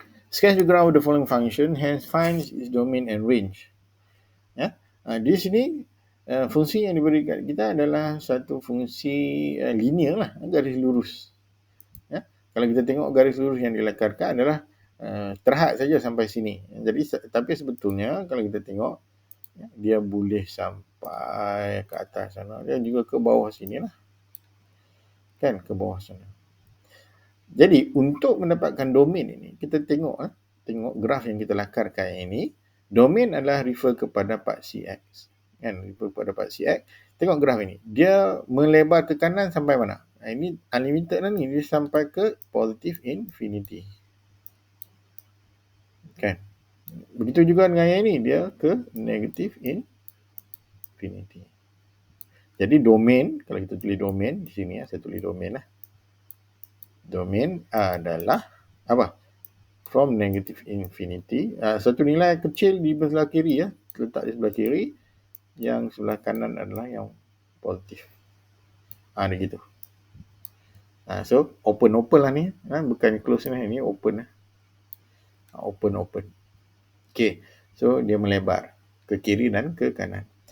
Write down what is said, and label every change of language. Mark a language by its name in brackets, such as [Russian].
[English] Sketch the graph of the following function, hence find its domain and range. [Malay] Di sini fungsi yang diberikan kita adalah satu fungsi linear lah, garis lurus. Kalau kita tengok garis lurus yang dilakarkan adalah terhad saja sampai sini. Jadi tapi sebetulnya kalau kita tengok dia boleh sampai ke atas sana dan juga ke bawah sini lah. Kan, ke bawah sana. Jadi untuk mendapatkan domain ini, kita tengok graf yang kita lakarkan ini, domain adalah refer kepada part cx. Kan, refer kepada part cx. Tengok graf ini, dia melebar ke kanan sampai mana? Ini unlimited lah ni, dia sampai ke positive infinity. Kan. Begitu juga dengan yang ini, dia ke negative infinity. Jadi domain, kalau kita tulis domain di sini, saya tulis domain lah. Domain adalah apa? [English] From negative infinity. [Malay] Satu nilai kecil di sebelah kiri letak di sebelah kiri. Yang sebelah kanan adalah yang positif. Ni gitu. So open lah ni. Bukan close lah, ini open lah. Open. Okay. So dia melebar ke kiri dan ke kanan.